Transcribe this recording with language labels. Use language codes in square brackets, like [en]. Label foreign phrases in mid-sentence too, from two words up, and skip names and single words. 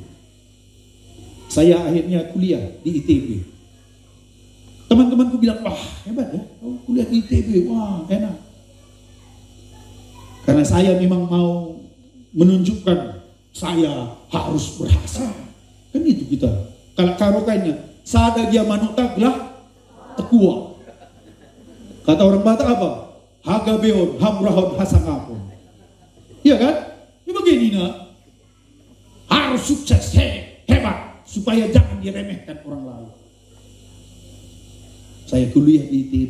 [id] Saya akhirnya kuliah di ITB. Teman-temanku bilang, wah hebat ya, kau kuliah di ITB, wah enak. Karena saya memang mau menunjukkan saya harus berhasil. Kan itu kita. Kalau karokannya, sada dia manuk taglah, tekua. Kata orang Batak apa? [bbc] Hagabeon, hamrahon, hasangapon. [id] Iya kan? Ini begini nak. Harus sukses, hebat. Supaya jangan diremehkan orang lain. Saya kuliah di ITB.